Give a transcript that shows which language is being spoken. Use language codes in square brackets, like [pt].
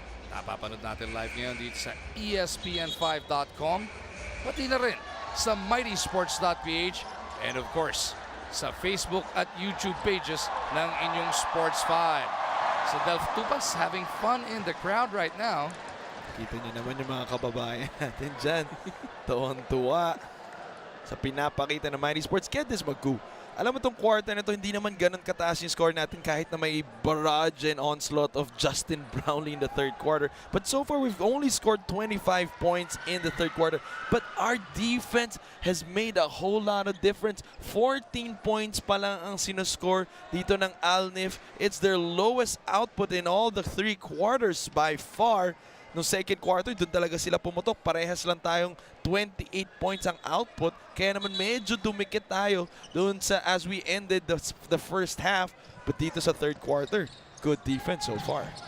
[tl] Napapanood natin live ngayon dito sa ESPN5.com, pati na rin sa mightysports.ph, [en] and of course [tl] sa Facebook at YouTube pages ng inyong Sports 5. [en] So Delph Tupas having fun in the crowd right now. [tl] Kita niyo naman yung mga kababayan natin dyan. Tuwang-tuwa sa pinapakita ng Mighty Sports. [en] Get this, [tl] Magku. Alam mo itong quarter na to, hindi naman ganun kataas yung score natin kahit na may [en] barrage and onslaught of Justin Brownlee in the third quarter. But so far, we've only scored 25 points in the third quarter. But our defense has made a whole lot of difference. [tl] 14 points pa lang ang sinuscore dito ng Al Nif. [en] It's their lowest output in all the three quarters by far. [tl] No second quarter, doon talaga sila pumutok. Parehas lang tayong 28 points ang output. Kaya naman medyo dumikit tayo doon sa [en] as we ended the first half. But [tl] dito sa [en] third quarter, good defense so far.